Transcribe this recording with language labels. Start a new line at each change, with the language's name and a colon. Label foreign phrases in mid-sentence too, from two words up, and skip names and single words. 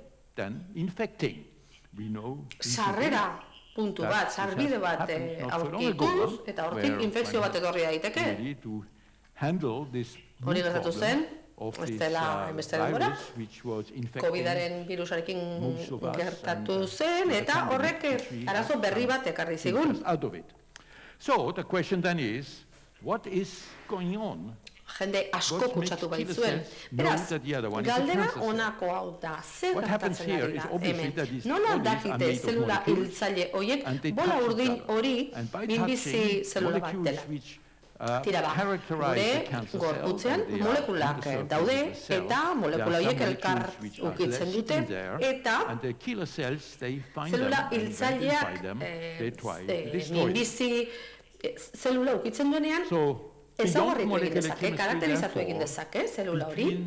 Basque: Sarrera puntu bat, sarbide bat aurkituz, eta hortik infekzio bat etorri daiteke. Hori gertatu zen, ez dela enbeste denbora, COVID-aren virusarekin gertatu zen, eta horrek arazo berri bat ekarri zigun.
English: So, the question then is, what is going on?
Basque: Jende asko kutsatu baitzuen. Beraz, galdera honako hau da, zer gertatzen ari da hemen. Nola dakite zelula hiltzaile horiek bola urdin hori minbizi zelula bat dela. Tira ba, gure gorputzean molekulak daude eta molekula horiek elkar ukitzen dute eta zelula hiltzaileak minbizi zelula ukitzen duenean ezagarritu egin dezake, karakterizatu egin dezake, zelula hori.